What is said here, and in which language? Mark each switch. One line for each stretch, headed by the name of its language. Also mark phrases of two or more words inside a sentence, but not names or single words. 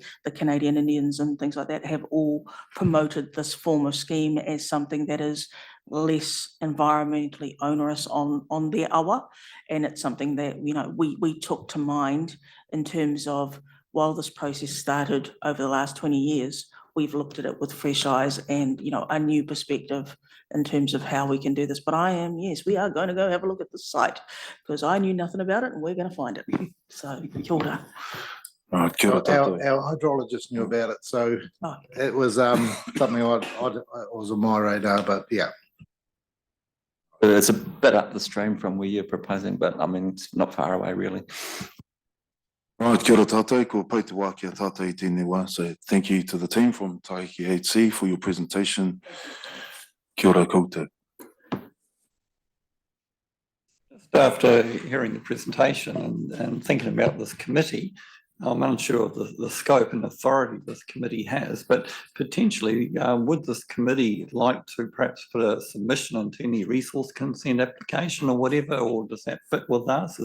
English: The Canadian Indians and things like that have all promoted this form of scheme as something that is less environmentally onerous on their awa, and it's something that we took to mind in terms of, while this process started over the last 20 years, we've looked at it with fresh eyes and a new perspective in terms of how we can do this. But yes, we are going to go have a look at the site because I knew nothing about it and we're going to find it.
Māori: So kia ora. Kia ora tātou.
English: Our hydrologist knew about it, so it was something it was on my radar, but yeah. It's a bit up the stream from where you're proposing, but I mean, it's not far away really. Right,
Māori: kia ora tātou, ko pai te wā kia tātou I tēnei wā.
English: So thank you to the team from Taiki HC for your presentation.
Māori: Kia ora koutou.
English: After hearing the presentation and thinking about this committee, I'm unsure of the scope and authority this committee has, but potentially would this committee like to perhaps put a submission into any resource consent application or whatever, or does that fit with us?